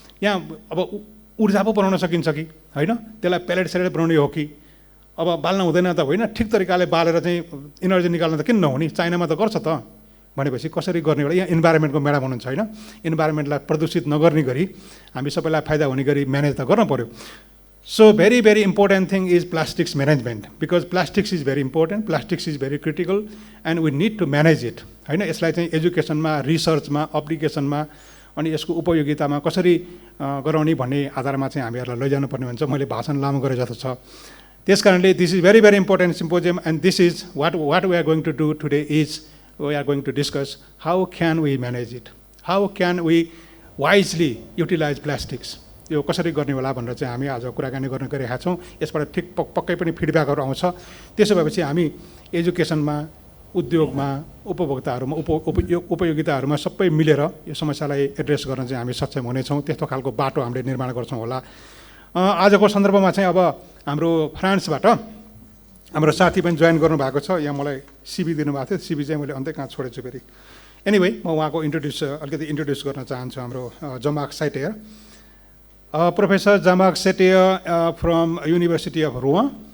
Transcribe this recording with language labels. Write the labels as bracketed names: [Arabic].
[Nepali] यहाँ अब ऊर्जा पो बनाउन सकिन्छ कि होइन? त्यसलाई पेलेट सेलेट बनाउने हो कि अब बाल्न हुँदैन त होइन? ठिक तरिकाले बालेर चाहिँ इनर्जी निकाल्न त किन नहुने? चाइनामा त गर्छ त। भनेपछि कसरी गर्ने होला? यहाँ इन्भाइरोमेन्टको म्याडम हुनुहुन्छ होइन, इन्भाइरोमेन्टलाई प्रदूषित नगर्ने गरी हामी सबैलाई फाइदा हुने गरी म्यानेज त गर्न पर्यो। [English] So very important thing is plastics management, because plastics is very important, plastics is very critical and we need to manage it हैन। [Nepali] यसलाई चाहिँ एजुकेसनमा, रिसर्चमा, एप्लिकेसनमा अनि यसको उपयोगितामा कसरी गराउने भन्ने आधारमा चाहिँ हामीहरूलाई लैजानुपर्ने हुन्छ। मैले भाषण लामो गरे जस्तो छ। [English] त्यसकारणले this is very important symposium, and this is what we are going to do today is we are going to discuss how can we manage it, how can we wisely utilize plastics। [Nepali] यो कसरी गर्ने होला भनेर चाहिँ हामी आज कुराकानी गर्न गइरहेका छौँ। यसबाट ठिक पक्कै पनि फिडब्याकहरू आउँछ। त्यसो भएपछि हामी एजुकेसनमा, उद्योगमा, उपभोक्ताहरूमा, उपयोगिताहरूमा सबै मिलेर यो समस्यालाई एड्रेस गर्न चाहिँ हामी सक्षम हुनेछौँ। त्यस्तो खालको बाटो हामीले निर्माण गर्छौँ होला। आजको सन्दर्भमा चाहिँ अब हाम्रो फ्रान्सबाट हाम्रो साथी पनि जोइन गर्नुभएको छ। यहाँ मलाई सिबी दिनुभएको थियो, सिबी चाहिँ मैले अन्त्य कहाँ छोडेछु फेरि। एनिवे म उहाँको अलिकति इन्ट्रोड्युस गर्न चाहन्छु। हाम्रो जमाक साइटेयर, [English] Professor Jean-Marc Settier from University of Rouen.